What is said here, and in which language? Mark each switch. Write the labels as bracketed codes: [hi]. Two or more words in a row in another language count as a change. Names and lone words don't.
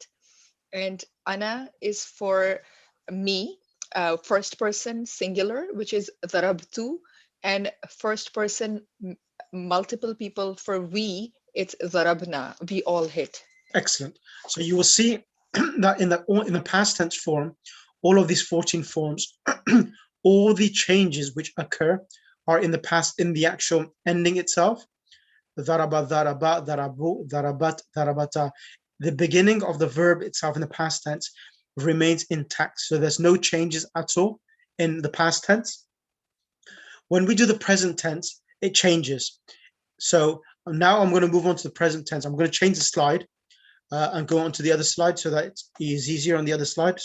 [en] And ana is for me, first person singular, which is zarabtu, and first person multiple people for we, it's zarabna, we all hit. Excellent. So you will see that in the past tense form, all of these 14 forms, all the changes which occur are in the past, in the actual ending itself. [ar] ضرب، ضربا، ضربوا، ضربت، ضربتا. [en] The beginning of the verb itself in the past tense remains intact. So there's no changes at all in the past tense. When we do the present tense, it changes. So now I'm going to move on to the present tense. I'm going to change the slide and go on to the other slide so that it is easier on the other slide.